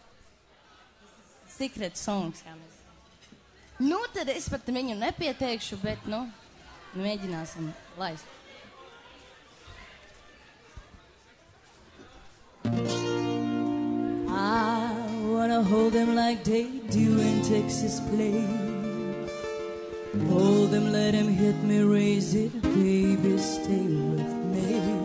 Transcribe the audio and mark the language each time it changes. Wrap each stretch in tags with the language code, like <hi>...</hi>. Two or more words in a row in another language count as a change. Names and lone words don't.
<en>Secret songs,</en> <lv>jā mēs. Nu tad es pat viņu nepieteikšu, bet, mēģināsim laist.</lv> <en>I wanna hold them like they do in Texas play. Hold them, let him hit me, raise it, baby, stay with me.</en>